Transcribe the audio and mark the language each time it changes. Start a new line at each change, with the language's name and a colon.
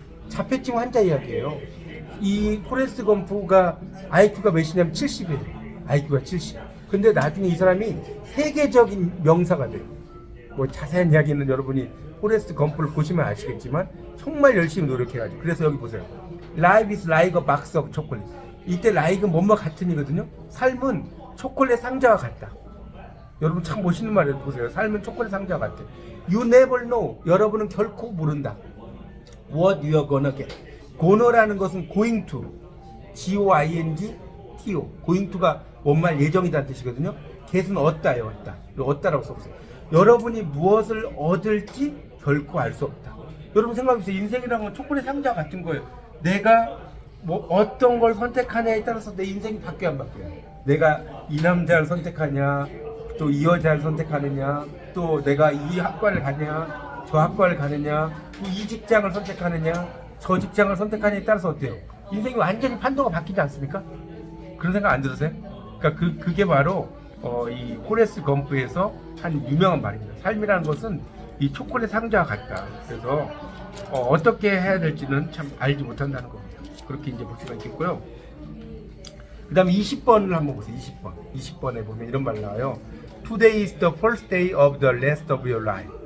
Korean: 자폐증 환자 이야기예요. 이 포레스트 검프가 IQ가 몇이냐면 70이에요. IQ가 70. 근데 나중에 이 사람이 세계적인 명사가 돼요. 뭐 자세한 이야기는 여러분이 포레스트 검프를 보시면 아시겠지만 정말 열심히 노력해가지고. 그래서 여기 보세요.
English: Life is like a box of chocolate.
Korean: 이때 like은 뭐뭐 같은이거든요. 삶은 초콜릿 상자와 같다. 여러분 참 멋있는 말이에요. 보세요. 삶은 초콜릿 상자와 같아.
English: You never know.
Korean: 여러분은 결코 모른다.
English: What you are gonna get.
Korean: gona라는 것은 going to.
English: G-O-I-N-G-T-O.
Korean: going to가 원말 예정이라는 뜻이거든요. get은 얻다예요. 얻다라고 써보세요. 여러분이 무엇을 얻을지 결코 알 수 없다. 여러분 생각해보세요. 인생이라는 건 초콜릿 상자 같은 거예요. 내가 뭐 어떤 걸 선택하냐에 따라서 내 인생이 바뀌어 안 바뀌어요. 내가 이 남자를 선택하냐, 또 이 여자를 선택하느냐, 또 내가 이 학과를 가느냐, 저 학과를 가느냐, 또 이 직장을 선택하느냐, 저 직장을 선택하냐에 따라서 어때요? 인생이 완전히 판도가 바뀌지 않습니까? 그런 생각 안 들으세요? 그러니까 그게 바로 이 포레스트 검프에서 한 유명한 말입니다. 삶이라는 것은 이 초콜릿 상자와 같다. 그래서 어떻게 해야 될지는 참 알지 못한다는 겁니다. 그렇게 이제 볼 수가 있겠고요. 그 다음에 20번을 한번 보세요. 20번에 보면 이런 말 나와요.
English: Today is the first day of the rest of your life.